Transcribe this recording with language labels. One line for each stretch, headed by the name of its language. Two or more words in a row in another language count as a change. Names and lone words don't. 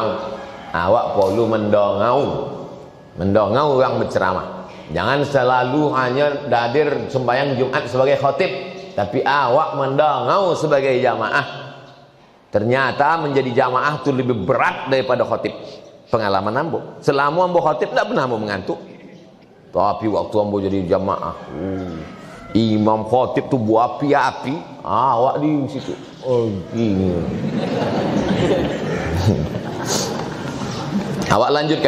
Indonesian: Awak perlu mendongau orang berceramah. Jangan selalu hanya hadir sembahyang Jumat sebagai khatib, tapi awak mendongau sebagai jamaah. Ternyata menjadi jamaah itu lebih berat daripada khatib. Pengalaman ambo, selama ambo khatib tidak pernah ambo mengantuk. Tapi waktu ambo jadi jamaah, imam khatib tu buat api-api, awak di situ. Oh gini. Awak lanjutkan.